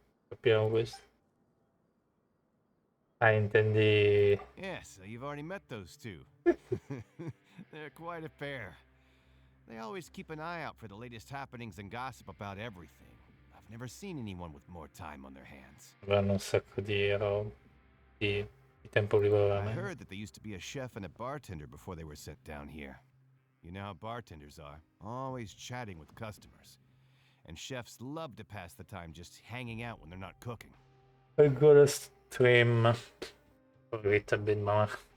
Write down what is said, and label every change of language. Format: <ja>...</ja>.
<it>Capiamo questo. Ah, intendi...</it> <en>Yes, so you've already met those two. They're quite a pair. They always keep an eye out for the latest happenings and gossip about everything. I've never seen anyone with more time on their hands.</en> <it>Avranno un sacco di tempo libero.</it> <en>I heard that they used to be a chef and a bartender before they were sent down here. You know how bartenders are, always chatting with customers. And chefs love to pass the time just hanging out when they're not cooking. I gotta stream a little bit more.</en>